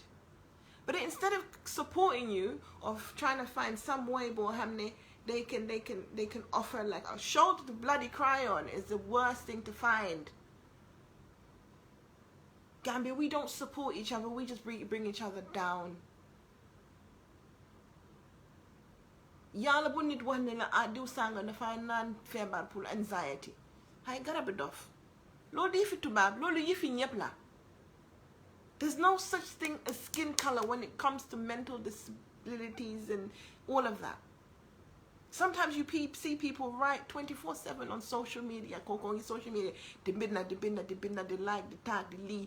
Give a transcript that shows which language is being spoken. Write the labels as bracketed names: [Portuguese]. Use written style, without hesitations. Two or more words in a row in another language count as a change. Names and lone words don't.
[English] But instead of supporting you, of trying to find some way, they can offer like a shoulder to bloody cry on is the worst thing to find. Gambia, we don't support each other. We just bring each other down. [Wolof] Yalla bu nit wax ne la diw sanga dafa nan febar pour anxiety. Hay garab dof. Lolu yifi tubab, lolu yifi ñep la. [English] There's no such thing as skin color when it comes to mental disabilities and all of that. Sometimes you see people write 24/7 on social media, the like, the tag, the lead.